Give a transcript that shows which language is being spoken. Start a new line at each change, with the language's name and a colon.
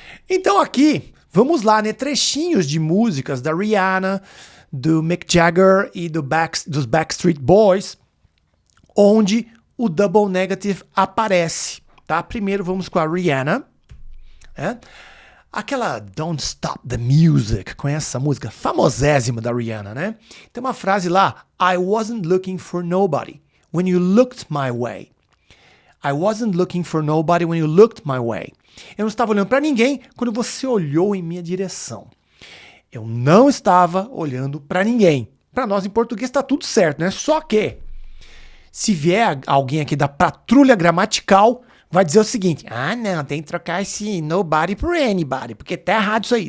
Portuguese: Então aqui, vamos lá, né? Trechinhos de músicas da Rihanna, do Mick Jagger e dos Backstreet Boys, onde o double negative aparece. Tá? Primeiro vamos com a Rihanna. Aquela Don't Stop the Music, conhece essa música? Famosésima da Rihanna, né? Tem uma frase lá,
English: I wasn't looking for nobody when you looked my way. I wasn't looking for nobody when you looked my way.
Portuguese: Eu não estava olhando para ninguém quando você olhou em minha direção. Eu não estava olhando para ninguém. Para nós em português está tudo certo, né? Só que se vier alguém aqui da patrulha gramatical, vai dizer o seguinte, não, tem que trocar esse nobody por anybody, porque tá errado isso aí.